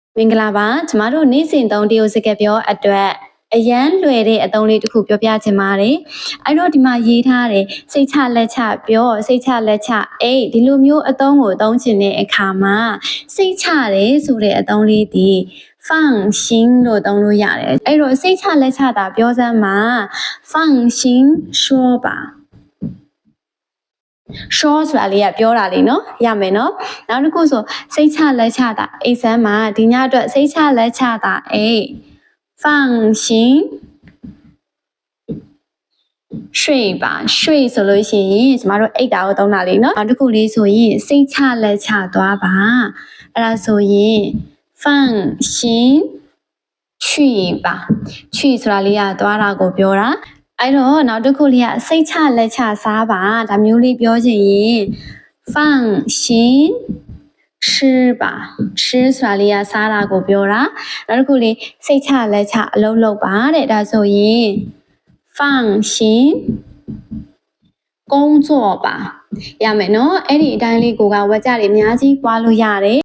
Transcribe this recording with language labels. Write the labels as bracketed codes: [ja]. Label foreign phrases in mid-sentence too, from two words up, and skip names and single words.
[my] မင်္ဂလာပါကျမတို့နေ့စဉ်သုံးတရုတ်စကားပြောအတွက်အရန်လွယ်တဲ့အသုံးလေးတစ်ခုပြောပြချင်ပါတယ်အဲ့တော့ဒီမှာရေးထားတယ်စိတ်ချလက်ချပြောစိတ်ချလက်ချအေးဒီလိုမျိုးအသုံးကိုသုံးချင်တဲ့အခါမှာစိတ်ချတယ်ဆိုတဲ့အသုံးလေးဒီ放心လို့သုံးလို့ရတယ်အဲ့တော့စိတ်ချလက်ချတာပြောစမ်းမှာ [zh] 放心说吧 [my] ရှောဆိုတာလေးကပြောတာလေးနော်ရမယ်နော်နောက်တစ်ခုဆိုစိတ်ချလက်ချတာအိဆန်းမှာဒီညအတွက်စိတ်ချလက်ချတာအေး放心 [zh] 睡吧 [my] 睡ဆိုလို့ရှိရင်ကျမတို့အိတ်တာကိုသုံးတာလေးနော်နောက်တစ်ခုလေးဆိုရင်စိတ်ချလက် ချသွားပါအဲ့ဒါဆိုရင် [zh] 放心去吧 [my] 去ဆိုတာလေးကသွား တာကိုပြောတာအဲ့တော့နောက်တစ်ခုလေးကစိတ်ချလက်ချစားပါဒါမျိုးလေးပြောချင်ရင် [zh] 放心吃吧 [my] 吃ဆိုတာလေးကစားတာကိုပြောတာနောက်တစ်ခုလေးစိတ်ချလက်ချအလုပ်လုပ်ပါတဲ့ဒါဆိုရင် [zh] 放心工作吧 [my] ရမယ်နော်အဲ့ဒီအတိုင်းလေးကိုကဝက်ကြတွေအများကြီးပွားလို့ရတယ်